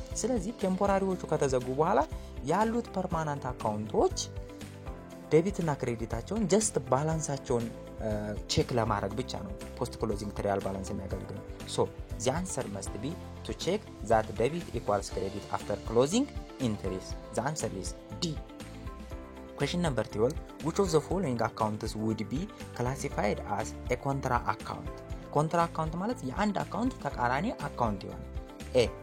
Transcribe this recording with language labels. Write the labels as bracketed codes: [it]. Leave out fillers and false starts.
[am] ስለዚህ ቴምፖራሪዎቹ ከተዘጉ በኋላ ያሉት ፐርማናንት አካውንቶች ዴቢት እና ክሬዲታቸውን ጀስት ባላንሳቸውን ቼክ ለማድረግ ብቻ ነው ፖስት ክሎዚንግ ትሪያል ባላንስ የሚያገለግለው። ሶ [en] the answer must be to check that debit equals credit after closing entries. The answer is D. question number 12. which of the following accounts would be classified as a contra account? [am] ኮንትራ አካውንት ማለት የአንድ አካውንት ተቃራኒ አካውንት ይሆናል። A.